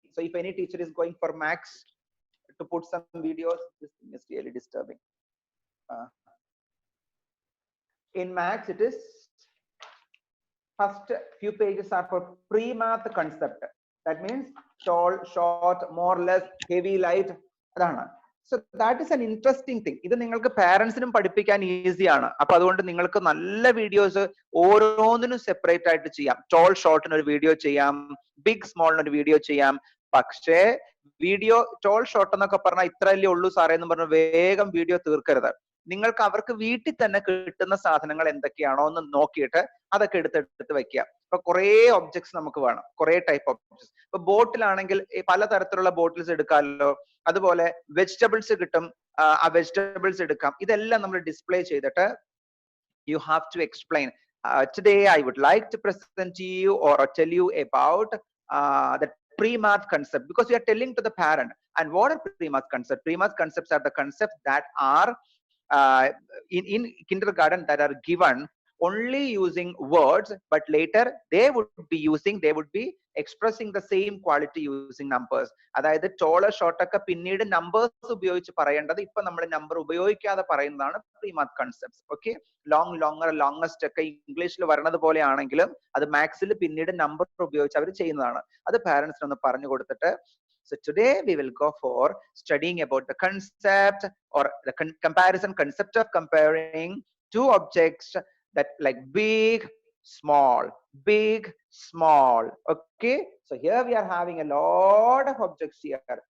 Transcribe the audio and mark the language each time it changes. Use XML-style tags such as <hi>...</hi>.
<en>So if any teacher is going for max to put some videos, this thing is really disturbing. In max, it is first few pages are for pre-math concept. That means tall, short, more or less, heavy, light. So that is an interesting thing.</en> <ml>ഇത് നിങ്ങൾക്ക് പാരന്റ്സിനും പഠിപ്പിക്കാൻ ഈസിയാണ്. അപ്പൊ അതുകൊണ്ട് നിങ്ങൾക്ക് നല്ല videos ഓരോന്നിനും separate ആയിട്ട് ചെയ്യാം. ടോൾ ഷോർട്ടിന് ഒരു വീഡിയോ ചെയ്യാം, ബിഗ് സ്മോളിന് ഒരു വീഡിയോ ചെയ്യാം. പക്ഷേ വീഡിയോ ടോൾ ഷോർട്ട് എന്നൊക്കെ പറഞ്ഞാൽ ഇത്രയല്ലേ ഉള്ളൂ സാറേ എന്ന് പറഞ്ഞ് വേഗം വീഡിയോ തീർക്കരുത്. നിങ്ങൾക്ക് അവർക്ക് വീട്ടിൽ തന്നെ കിട്ടുന്ന സാധനങ്ങൾ എന്തൊക്കെയാണോ എന്ന് നോക്കിയിട്ട് അതൊക്കെ എടുത്ത് വെക്കുക. ഇപ്പൊ കുറെ ഒബ്ജക്ട്സ് നമുക്ക് വേണം, കുറെ ടൈപ്പ് ഒബ്ജക്ട്സ്. ഇപ്പൊ ബോട്ടിലാണെങ്കിൽ പലതരത്തിലുള്ള ബോട്ടിൽസ് എടുക്കാമല്ലോ. അതുപോലെ വെജിറ്റബിൾസ് കിട്ടും, ആ വെജിറ്റബിൾസ് എടുക്കാം. ഇതെല്ലാം നമ്മൾ ഡിസ്പ്ലേ ചെയ്തിട്ട്</ml> <en>you have to explain. Today I would like to present to you or tell you about the pre-math concept, because we are telling to the parent. And what are pre-math concepts? Pre-math concepts are the concepts that are in kindergarten that are given only using words, but later they would be expressing the same quality using numbers.</en> <ml>അതായത് toll ഷോർട്ടൊക്കെ പിന്നീട് numbers ഉപയോഗിച്ച് പറയേണ്ടത് ഇപ്പൊ നമ്മൾ number ഉപയോഗിക്കാതെ പറയുന്നതാണ് പ്രീമാത്ത് concepts. Okay, long, longer, longest ഒക്കെ ഇംഗ്ലീഷിൽ വരണത് പോലെയാണെങ്കിലും അത് മാത്സിൽ പിന്നീട് നമ്പർ ഉപയോഗിച്ച് അവർ ചെയ്യുന്നതാണ്. അത് പാരന്റ്സിന് ഒന്ന് പറഞ്ഞു കൊടുത്തിട്ട്.</ml> <en>So today we will go for studying about the concept or the comparison concept of comparing two objects that like big, small, big, small. Okay, so here we are having a lot of objects here.</en>